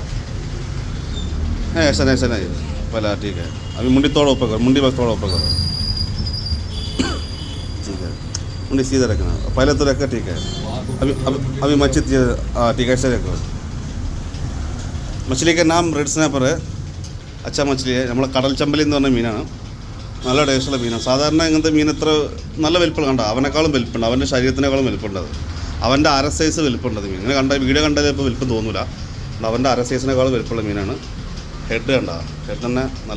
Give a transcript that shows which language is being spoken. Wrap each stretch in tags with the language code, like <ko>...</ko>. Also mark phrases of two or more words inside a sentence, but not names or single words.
<hi>नहीं ऐसा नहीं, ऐसा नहीं, पहले ठीक है। अभी मुंडी थोड़ा ऊपर करो, मुंडी बस थोड़ा ऊपर करो, ठीक है। मुंडी सीधा रखना, पहले तो रखा ठीक है। अभी मच्छी ठीक है, ऐसे रखो। मछली का नाम</hi> <en>red snapper</en> <hi>है, अच्छा मछली है।</hi> <ml>നമ്മളെ കടൽ ചമ്പലി എന്ന് പറഞ്ഞ മീനാണ്, നല്ല ടേസ്റ്റുള്ള മീനാണ്. സാധാരണ ഇങ്ങനത്തെ മീൻ എത്ര നല്ല വലിപ്പം കണ്ട, അവനേക്കാളും വലിപ്പമുണ്ട്, അവൻ്റെ ശരീരത്തിനേക്കാളും വലിപ്പമുണ്ടത്, അവൻ്റെ അര സൈസ് വലിപ്പമുണ്ടത് മീൻ. ഇങ്ങനെ കണ്ട വീഡിയോ കണ്ടാൽ ഇപ്പോൾ വലിപ്പം തോന്നില്ല, അവൻ്റെ അര സൈസിനേക്കാളും വലിപ്പമുള്ള മീനാണ്. ഹെഡ് കണ്ട, ഹെഡ് തന്നെ നല്ല.</ml>